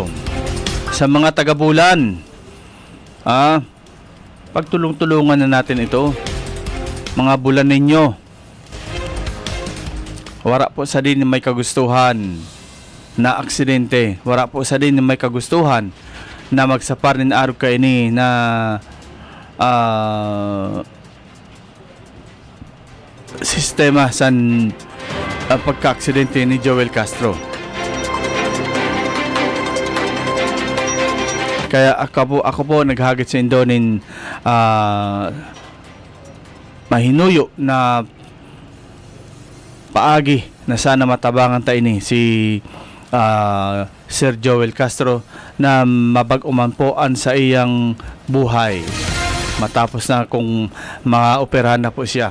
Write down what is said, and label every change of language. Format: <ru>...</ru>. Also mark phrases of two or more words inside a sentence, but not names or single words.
<tl>Sa mga taga-Bulan, pagtulong-tulungan na natin ito.</tl> <bik>Mga bulan ninyo, wala po sa din may kagustuhan na aksidente. Wala po sa din may kagustuhan na magsapar nin araw ka ini na sistema san pagka-aksidente ni Joel Castro. Kaya ako po naghagit sa Indonin mahinuyo na paagi na sana matabangan tayo ni si Sir Joel Castro na mabag-uman po sa iyang buhay matapos na kung maoperahan na po siya.</bik>